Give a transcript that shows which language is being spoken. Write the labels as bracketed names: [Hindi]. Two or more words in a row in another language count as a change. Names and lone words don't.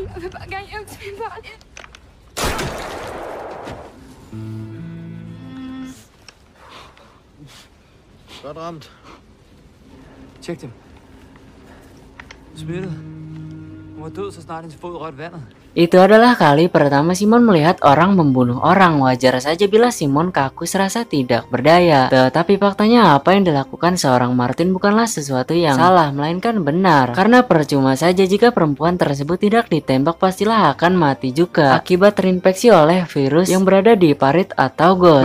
[Danish] Jeg vil bare gerne hjem til mine børn. Godt ramt. Tjek dem. Smittet. Hun var død, så snart hendes fod rørte vandet. [Indonesian] Itu adalah kali pertama Simon melihat orang membunuh orang. Wajar saja bila Simon kaku serasa tidak berdaya. Tetapi faktanya apa yang dilakukan seorang Martin bukanlah sesuatu yang salah, melainkan benar. Karena percuma saja jika perempuan tersebut tidak ditembak, pastilah akan mati juga akibat terinfeksi oleh virus yang berada di parit atau got.